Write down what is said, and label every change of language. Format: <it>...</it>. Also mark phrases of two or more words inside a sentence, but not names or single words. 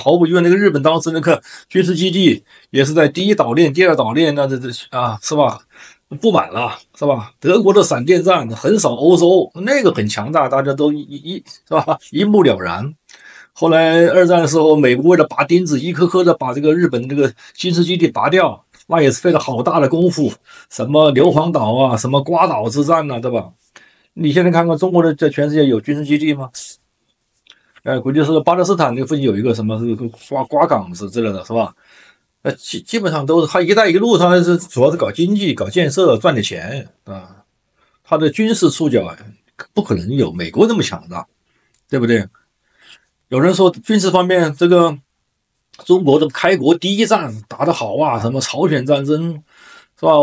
<zh>毫無疑問，那個日本當時那個軍事基地也是在第1島鏈、第2島鏈，那是吧？布滿了，是吧？德國的閃電戰橫掃歐洲，那個很強大，大家都是吧？一目了然。後來二戰的時候，美國為了拔釘子，一顆顆的把這個日本這個軍事基地拔掉，那也是費了好大的功夫。什麼硫磺島啊，什麼瓜島之戰啊，對吧？你現在看看中國的在全世界有軍事基地嗎？估計是巴勒斯坦那附近有一個什麼瓜港之類的，是吧？基本上都是他“一帶一路”，他是主要是搞經濟、搞建設，賺點錢啊。他的軍事觸角不可能有美國那麼強大，對不對？有人說軍事方面，這個中國的開國第一戰打得好啊，什麼朝鮮戰爭，是吧？</zh>